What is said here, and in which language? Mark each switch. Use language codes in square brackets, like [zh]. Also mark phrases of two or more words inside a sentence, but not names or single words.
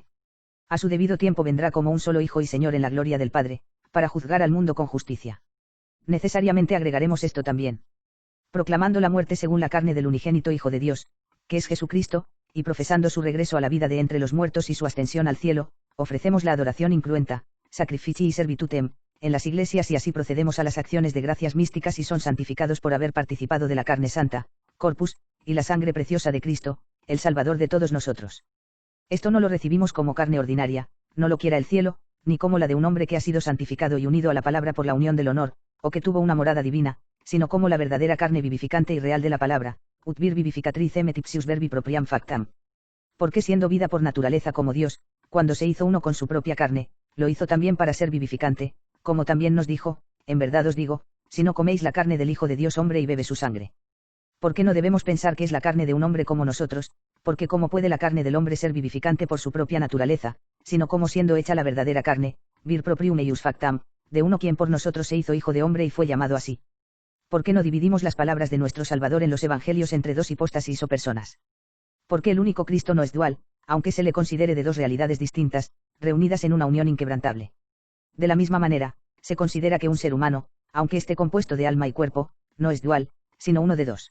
[es] A su debido tiempo vendrá como un solo Hijo y Señor en la gloria del Padre, para juzgar al mundo con justicia. Necesariamente agregaremos esto también. Proclamando la muerte según la carne del unigénito Hijo de Dios, que es Jesucristo, y profesando su regreso a la vida de entre los muertos y su ascensión al cielo, ofrecemos la adoración incruenta, [la] sacrificii servitutem, [es] en las iglesias y así procedemos a las acciones de gracias místicas y son santificados por haber participado de la carne santa, corpus, y la sangre preciosa de Cristo, el Salvador de todos nosotros. Esto no lo recibimos como carne ordinaria, no lo quiera el cielo, ni como la de un hombre que ha sido santificado y unido a la palabra por la unión del honor, o que tuvo una morada divina, sino como la verdadera carne vivificante y real de la palabra, [la] ut vir vivificatricem et ipsius verbi propriam factam. [es] Porque siendo vida por naturaleza como Dios, cuando se hizo uno con su propia carne, lo hizo también para ser vivificante, como también nos dijo, en verdad os digo, si no coméis la carne del Hijo de Dios hombre y bebe su sangre. ¿Por qué no debemos pensar que es la carne de un hombre como nosotros? Porque cómo puede la carne del hombre ser vivificante por su propia naturaleza, sino como siendo hecha la verdadera carne, [la] vir proprium eius factam, [es] de uno quien por nosotros se hizo hijo de hombre y fue llamado así. ¿Por qué no dividimos las palabras de nuestro Salvador en los evangelios entre dos hipóstasis o personas? Porque el único Cristo no es dual, aunque se le considere de dos realidades distintas, reunidas en una unión inquebrantable. De la misma manera, se considera que un ser humano, aunque esté compuesto de alma y cuerpo, no es dual, sino uno de dos.